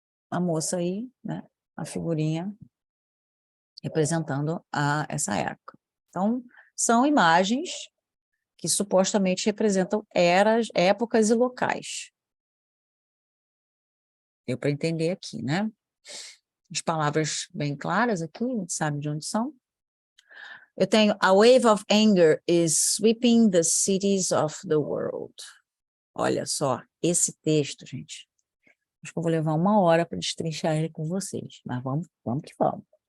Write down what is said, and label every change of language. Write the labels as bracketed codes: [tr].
[pt] A moça aí, né? A figurinha representando essa época. Então, são imagens que supostamente representam eras, épocas e locais. Deu para entender aqui, né? As palavras bem claras aqui, a gente sabe de onde são. Eu tenho, [en] a wave of anger is sweeping the cities of the world. [pt] Olha só, esse texto, gente, acho que eu vou levar 1 hora para destrinchar ele com vocês, mas vamos que vamos.